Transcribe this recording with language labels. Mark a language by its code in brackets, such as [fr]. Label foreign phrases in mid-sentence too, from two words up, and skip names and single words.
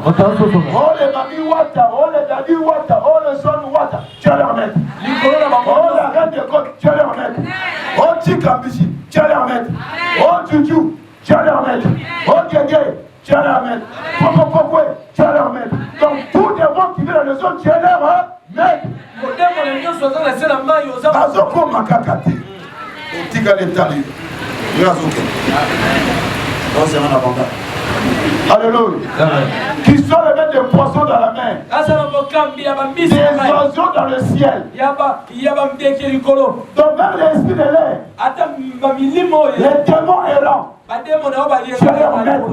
[fr] Oh les mami wata, oh les daddy wata, oh le son wata, tu es leur maître. Oh la reine de côte, tu es leur maître. Oh Chikambishi, tu es leur maître. Oh Juju, tu es leur maître. Oh Gege, tu es leur maître. Pokopokwe, tu es leur maître. Donc tous les gens qui viennent dans les zones, tu es leur maître. Azoko makakati. Otika letali. Yazoke. Non, c'est un abandon. Alléluia. Qui sont les maîtres de poissons dans la mer. Des oiseaux dans le ciel. Donc même l'esprit de l'air. Les démons errants. Tu es leur maître.